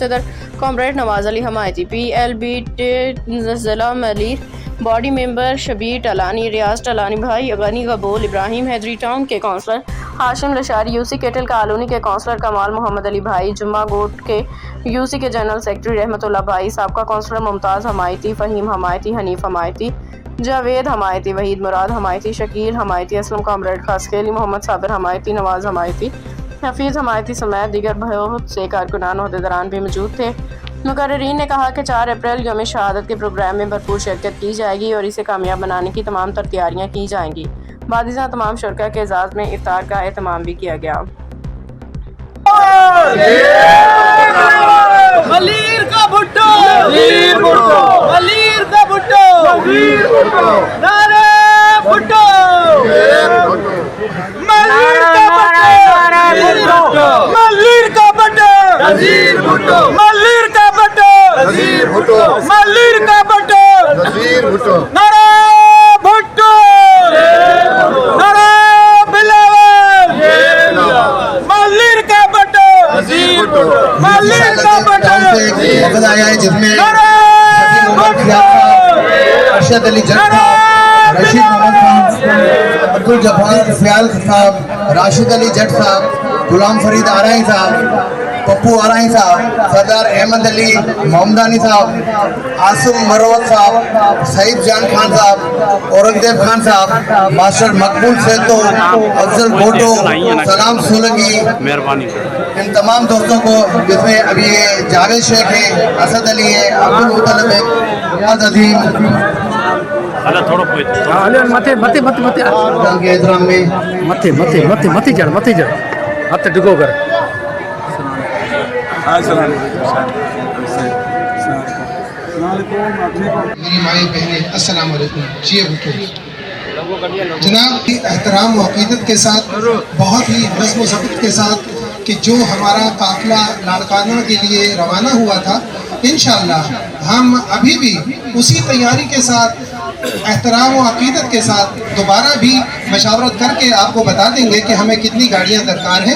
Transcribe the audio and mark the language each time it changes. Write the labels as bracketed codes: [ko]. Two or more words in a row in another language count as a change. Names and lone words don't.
[ur] صدر کامریڈ نواز علی حمایتی، PLB ضلع ملیر [en] body member [ur] شبیر ٹلانی، ریاض ٹلانی بھائی، غنی گبول، ابراہیم حیدری ٹاؤن کے کونسلر ہاشم لاشاری، UC کیٹل کالونی کے کونسلر کمال محمد علی بھائی، جمعہ گوٹھ کے UC کے [en] General Secretary [ur] رحمت اللہ بھائی، سابقہ کونسلر ممتاز حمایتی، فہیم حمایتی، حنیف حمایتی، جاوید حمایتی، وحید مراد حمایتی، شکیل حمایتی، اسلم کامریڈ خاصخیلی، محمد صابر حمایتی، نواز حمایتی، حفیظ حمایتی سمیت دیگر بہت سے کارکنان عہدیداران بھی موجود تھے. مقررین نے کہا کہ 4 اپریل یوم شہادت کے پروگرام میں بھرپور شرکت کی جائے گی اور اسے کامیاب بنانے کی تمام تیاریاں کی جائیں گی. بادیزا تمام شرکا کے اعزاز میں افطار کا اہتمام بھی کیا گیا. ملیر کا بھٹو، ملیر کا بھٹو، نعرۂ بھٹو، ملیر کا بھٹو، ملیر کا بھٹو، نذیر بھٹو، ملیر کا بھٹو، نذیر بھٹو، ملیر کا بھٹو، نذیر بھٹو، نعرۂ بھٹو، نعرۂ بلاول، ملیر کا بھٹو، نذیر بھٹو، ملیر کا بھٹو, وقت آیا ہے جس میں ارشد علی جٹ صاحب، رشید محمد صاحب، عبدالجبار فیال صاحب، راشد علی جٹ صاحب، غلام فرید آرائی صاحب، پپو آرائی صاحب، سردار احمد علی محمدانی صاحب، عاصم مروت صاحب، سعید جان خان صاحب، اورنگزیب خان صاحب، ماسٹر مقبول سیتو، افضل بھٹو، سلام سولنکی، مہربانی ان تمام دوستوں کو، جس میں ابھی یہ جاوید شیخ ہے، اسد علی ہے، عبدالمطلب ہے، ریاض عظیم [sd] मथे मथे मथे मथे [ur] کے احترام میں [sd] मथे मथे मथे मथे जड़ हथ डिगो कर। [ur] میری مائی بہنیں [ar] السلام عليكم. [ur] جی بھٹو جناب کی احترام و عقیدت کے ساتھ، بہت ہی نظم و ضبط کے ساتھ کہ جو ہمارا قافلہ لاڑکانہ کے لیے روانہ ہوا تھا, [ar] إن شاء الله [ur] ہم ابھی بھی اسی تیاری کے ساتھ، احترام و عقیدت کے ساتھ دوبارہ بھی مشاورت کرکے آپ کو بتا دیں گے کہ ہمیں کتنی گاڑیاں درکار ہیں.